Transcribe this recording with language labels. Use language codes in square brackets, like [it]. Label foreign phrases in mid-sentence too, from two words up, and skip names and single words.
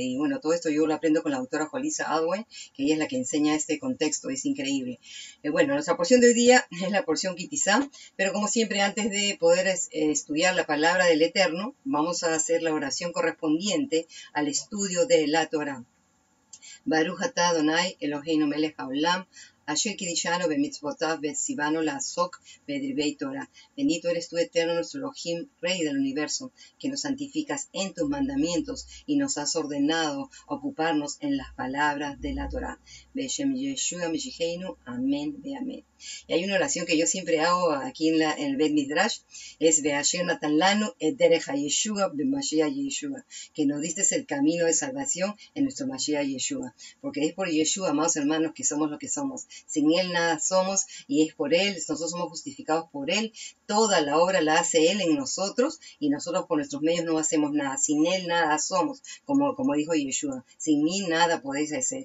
[es] Y bueno, todo esto yo lo aprendo con la autora Jolisa Adwen, que ella es la que enseña este contexto, es increíble. Bueno, nuestra porción de hoy día es la porción Kitizá, pero como siempre, antes de poder estudiar la palabra del Eterno, vamos a hacer la oración correspondiente al estudio de la Torah. [he] ברוך אתה אדוני אלוהינו מלך העולם, אשר קדשנו במצוותיו וציוונו לעסוק בדברי תורה. [es] Bendito eres tú, eterno, nuestro Elohim, Rey del universo, que nos santificas en tus mandamientos y nos has ordenado ocuparnos en las palabras de la Torah. [he] בשם ישוע משיחנו, אמן ואמן. [es] Y hay una oración que yo siempre hago aquí en el [he] בית מדרש, [es] es [he] באשר נתן לנו את דרך הישועה במשיח ישוע, [es] que nos diste el camino de salvación en nuestro Mashiach Yeshua, porque es por Yeshua, amados hermanos, que somos lo que somos. Sin Él nada somos, y es por Él, nosotros somos justificados por Él. Toda la obra la hace Él en nosotros, y nosotros por nuestros medios no hacemos nada. Sin Él nada somos, como dijo Yeshua. Sin mí nada podéis hacer.